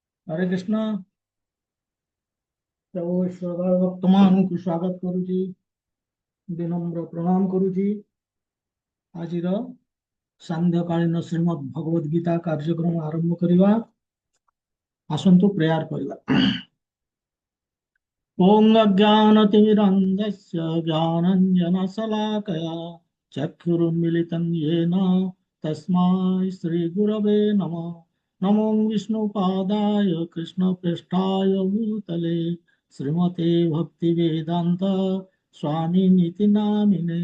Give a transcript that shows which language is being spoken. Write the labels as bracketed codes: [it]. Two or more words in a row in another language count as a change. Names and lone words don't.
[or] ହରେ କୃଷ୍ଣ। ପ୍ରଭୁ ଶ୍ରଦ୍ଧା ଭକ୍ତ ମାନଙ୍କୁ ସ୍ୱାଗତ କରୁଛି, ବିନମ୍ର ପ୍ରଣାମ କରୁଛି। ଆଜିର ସାନ୍ଧ୍ୟକାଳୀନ ଶ୍ରୀମଦ୍ ଭଗବଦ ଗୀତା କାର୍ଯ୍ୟକ୍ରମ ଆରମ୍ଭ କରିବା। ଆସନ୍ତୁ ପ୍ରେୟାର କରିବା। [sa] ओम अज्ञानतिमिरन्धस्य ज्ञानाञ्जनशलाकया चक्षुरुन्मिलितं येन तस्मै श्रीगुरवे नमः। नमो विष्णुपादाय कृष्णप्रेष्ठाय भूतले श्रीमते भक्तिवेदान्त स्वामिनिति नामिने।